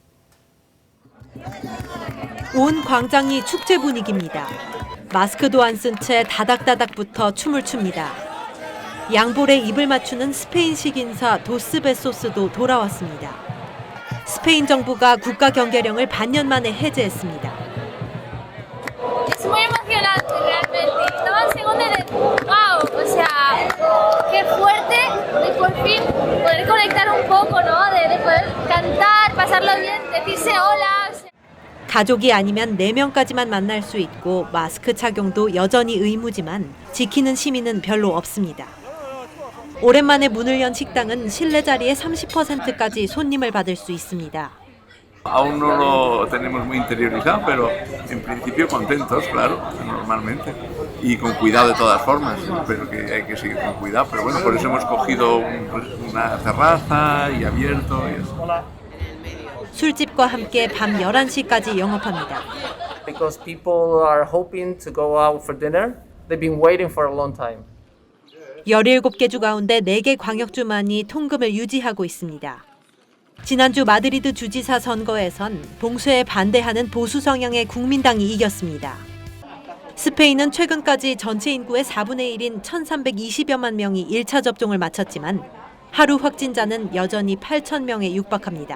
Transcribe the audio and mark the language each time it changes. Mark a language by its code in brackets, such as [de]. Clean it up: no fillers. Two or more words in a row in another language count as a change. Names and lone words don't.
[ko] 온 광장이 축제 분위기입니다. 마스크도 안 쓴 채 다닥다닥부터 춤을 춥니다. 양볼에 입을 맞추는 스페인식 인사 도스 베소스도 돌아왔습니다. 스페인 정부가 국가 경계령을 반년 만에 해제했습니다. [es] Es muy emocionante realmente. Estaba en segundo de wow, o sea, qué fuerte de por fin poder conectar un poco, ¿no? De poder cantar, pasarlo bien, decirse hola. [ko] 가족이 아니면 4명까지만 만날 수 있고 마스크 착용도 여전히 의무지만 지키는 시민은 별로 없습니다. 오랜만에 문을 연 식당은 실내 자리의 30%까지 손님을 받을 수 있습니다. [es] Aún no lo tenemos muy interiorizado, pero en principio contentos, claro, normalmente. Y con cuidado de todas formas, pero que hay que seguir con cuidado. Pero bueno, por eso hemos cogido una terraza y abierto. Y eso. [ko] 술집과 함께 밤 11시까지 영업합니다. [en] Because people are hoping to go out for dinner. They've been waiting for a long time. [ko] 17개 주 가운데 4개 광역주만이 통금을 유지하고 있습니다. 지난주 마드리드 주지사 선거에선 봉쇄에 반대하는 보수 성향의 국민당이 이겼습니다. 스페인은 최근까지 전체 인구의 4분의 1인 1,320여만 명이 1차 접종을 마쳤지만 하루 확진자는 여전히 8천 명에 육박합니다.